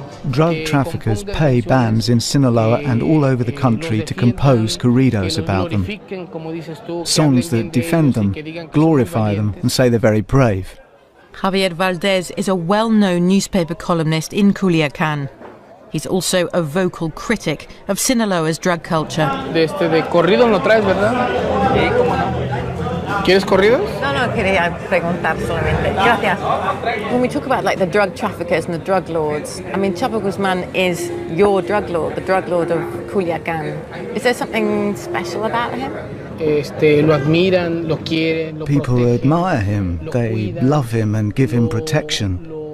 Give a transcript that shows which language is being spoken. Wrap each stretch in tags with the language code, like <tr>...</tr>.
<en>Drug traffickers pay bands in Sinaloa and all over the country to compose corridos about them. Songs that defend them, glorify them and say they're very brave. Javier Valdez is a well-known newspaper columnist in Culiacán. He's also a vocal critic of Sinaloa's drug culture.</en> <es>De corridos no traes, ¿verdad? Sí, cómo no. ¿Quieres corridos? No, quería preguntar solamente. Gracias.</es> <en>When we talk about like the drug traffickers and the drug lords, I mean, Chapo Guzman is your drug lord, the drug lord of Culiacán. Is there something special about him?</en> <es>Lo admiran, lo quieren, lo</es> <en>People protegen, admire him, they love him and give him protection.</en>